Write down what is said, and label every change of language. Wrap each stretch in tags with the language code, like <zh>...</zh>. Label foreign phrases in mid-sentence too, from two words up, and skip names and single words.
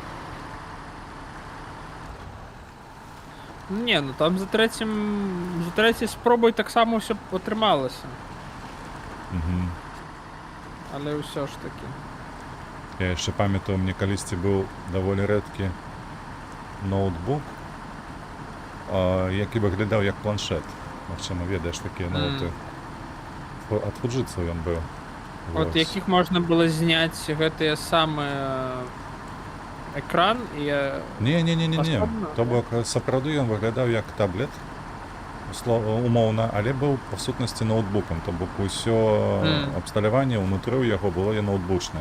<uk>Не, ну там за третій спробою так само все отрималося. Угу. Але все ж таки. Я ще пам'ятаю, у мене колись був доволі рідкий ноутбук, який виглядав як планшет.</uk> <be>магчыма, ведаеш такія ноўты. Ад Fujitsu ён быў. От якіх можна было зняць гэтыя самыя экран і... Не. То бок сапраўды ён выглядаў як таблет, умоўна, але быў па сутнасці ноутбукам, то бок усё абсталяванне ўнутры ў яго было ноутбучнае.</be>